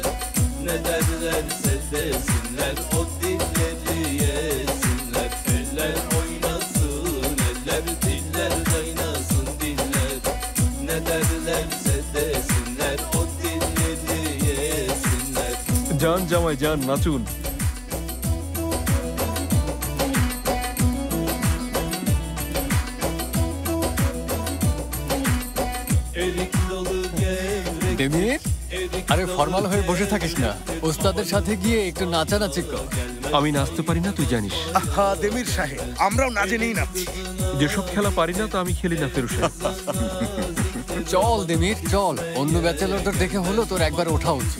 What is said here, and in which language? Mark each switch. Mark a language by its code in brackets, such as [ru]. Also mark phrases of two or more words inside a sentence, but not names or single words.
[tr] Ne derlerse desinler, o dilleri yesinler. Eller oynasın eller, diller kaynasın diller. Ne derlerse desinler, o dilleri yesinler. [bn] জান জামাই জান নাচুন। [tr] Erik dalı gevrek. [bn] দেমির, আরে ফর্মাল হয়ে বসে থাকিস না, ওস্তাদের সাথে গিয়ে একটু নাচানাচি কর। আমি নাচতে পারি না, তুই জানিস। আহা দেমির সাহেব, আমরাও না জেনেই নাচছি। যেসব খেলা পারি না তা আমি খেলি না ফেরু সাহেব। চল দেমির চল, অন্য ব্যাচেলরদের দেখে হলো তোর একবার ওঠা উচিত।